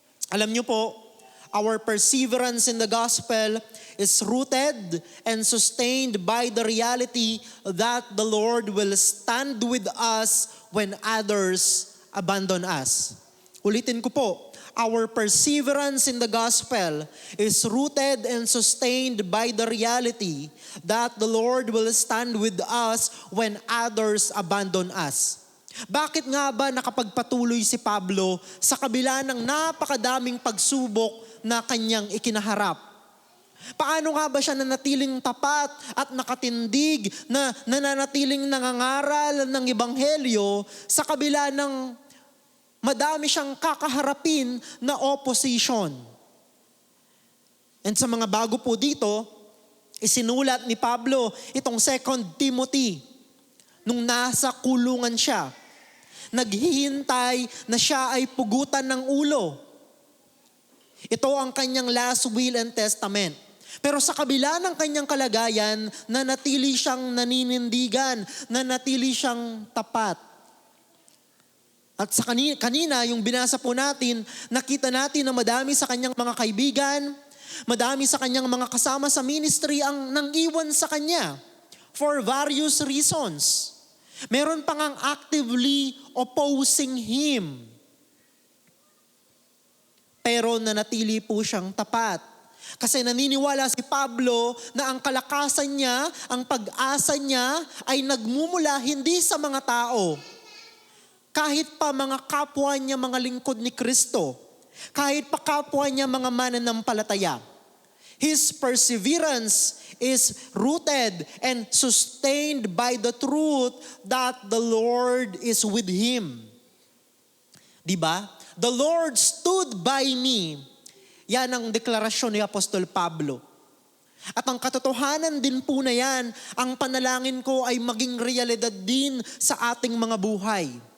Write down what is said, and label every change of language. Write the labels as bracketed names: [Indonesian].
[Filipino] Alam niyo po, [English] our perseverance in the gospel is rooted and sustained by the reality that the Lord will stand with us when others abandon us. [Filipino] Ulitin ko po, [English] our perseverance in the gospel is rooted and sustained by the reality that the Lord will stand with us when others abandon us. [Filipino] Bakit nga ba nakapagpatuloy si Pablo sa kabila ng napakadaming pagsubok na kanyang ikinaharap? Paano nga ba siya nanatiling tapat at nakatindig na nananatiling nangangaral ng ebanghelyo sa kabila ng madami siyang kakaharapin na opposition? And sa mga bago po dito, isinulat ni Pablo itong 2 Timothy nung nasa kulungan siya. Naghihintay na siya ay pugutan ng ulo. Ito ang kanyang [English] last will and testament. [Filipino] Pero sa kabila ng kanyang kalagayan, nanatili siyang naninindigan, nanatili siyang tapat. At sa kanina, yung binasa po natin, nakita natin na madami sa kanyang mga kaibigan, madami sa kanyang mga kasama sa ministry ang nang-iwan sa kanya [English] for various reasons. [Filipino] Meron pa ngang [English] actively opposing him. [Filipino] Pero nanatili po siyang tapat. Kasi naniniwala si Pablo na ang kalakasan niya, ang pag-asa niya ay nagmumula hindi sa mga tao. Kahit pa mga kapwa niya mga lingkod ni Kristo. Kahit pa kapwa niya mga mananampalataya. [English] His perseverance is rooted and sustained by the truth that the Lord is with him. [Filipino] Diba? [English] The Lord stood by me. [Filipino] Yan ang deklarasyon ni Apostol Pablo. At ang katotohanan din po na yan, ang panalangin ko ay maging realidad din sa ating mga buhay.